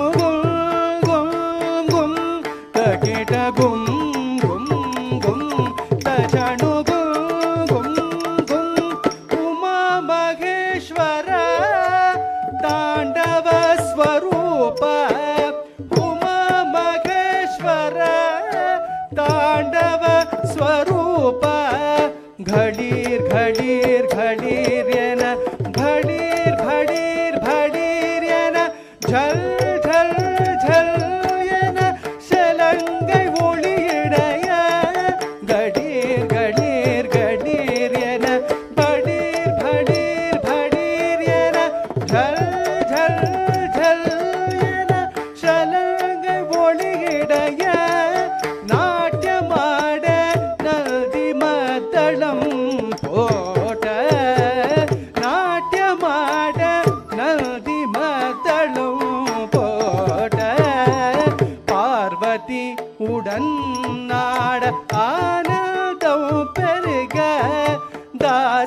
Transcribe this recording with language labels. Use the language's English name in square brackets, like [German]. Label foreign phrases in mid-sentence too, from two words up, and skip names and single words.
[Sanskrit] गुम गुम गुम तकिट गुम गुम गुम तजणु गुम गुम गुम उमा महेश्वर तांडव स्वरूप उमा महेश्वर तांडव स्वरूप घडीर घडीर घडीर [Tamil] என கடீர் கடீர் கடீர் என ஜல் ஜல் ஜல் என சலங்கை ஒளியிடைய கடீர் கடீர் கடீர் என கடீர் கடீர் கடீர் என ஜல் ஜல் ஜல் என சலங்கை ஒளியிடைய நாட்டியமாட நதி மத்தளம் போட்ட நாட்டியமாட நதி மத்தளம் போட்ட பார்வதி உடன் நாட ஆனந்தம் பெருக தாச